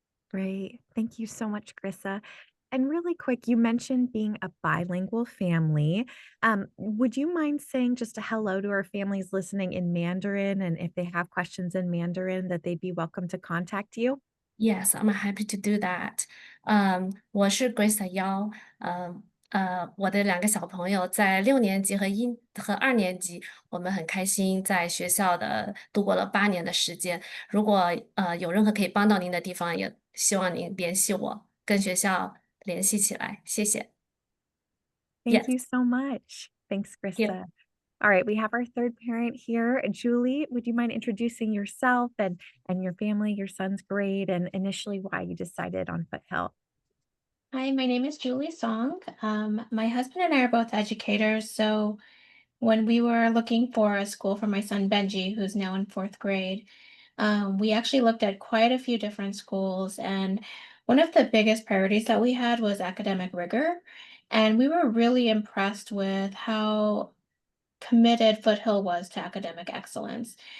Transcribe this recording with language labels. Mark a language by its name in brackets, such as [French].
[English] Great. Thank you so much, Grissa. And really quick, you mentioned being a bilingual family. Would you mind saying just a hello to our families listening in Mandarin, and if they have questions in Mandarin, that they'd be welcome to contact you? Yes, I'm happy to do that. [Chinese] 我是 Grace 姚，我的2个小朋友在6年级和2年级，我们很开心在学校度过了8年的时间。如果有任何可以帮到您的地方，也希望您联系我，跟学校联系起来。谢谢。 [English] Thank you so much. Thanks, Yeah. Grissa. All right, we have our third parent here. Julie, would you mind introducing yourself and your family, your son's grade, and initially why you decided on Foothill? Hi, my name is Julie Song. My husband and I are both educators, so when we were looking for a school for my son Benji, who's now in fourth grade, we actually looked at quite a few different schools, and one of the biggest priorities that we had was academic rigor, and we were really impressed with how committed Foothill was to academic excellence.